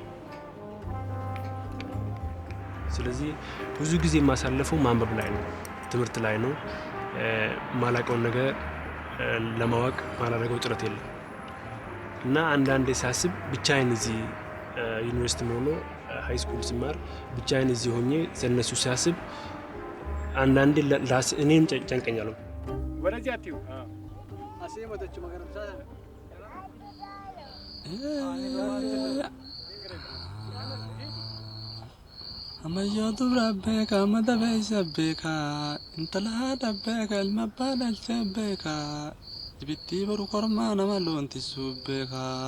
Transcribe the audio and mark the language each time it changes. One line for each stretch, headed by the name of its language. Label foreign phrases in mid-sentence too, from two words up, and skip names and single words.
Amharic: ስለዚህ ብዙ ጊዜ ማሳለፈው ማንበብ ላይ ነው ትምህርት ላይ ነው ማላቀው ነገር ለማወቅ ማላረገው ጥረት የለም እና አንዳንዴ ሳስብ ብቻዬን እዚህ ዩኒቨርሲቲ ሆኖ
English: high school
Amharic: ሲማር ብቻዬን እዚህ ሆኜ ስለነሱ ሳስብ አንዳንዴ ራስ እኔም ጨንቀኛለሁ። ወደዚህ አትዩ አሴ ወደች መገረም ሳ
Oromo: Ammayyotu rabbeeka mata beeysa beeka intala dhabbeeka ilma abbaa dhalchee beeka ibittii baru kormaa nama loontisuu beeka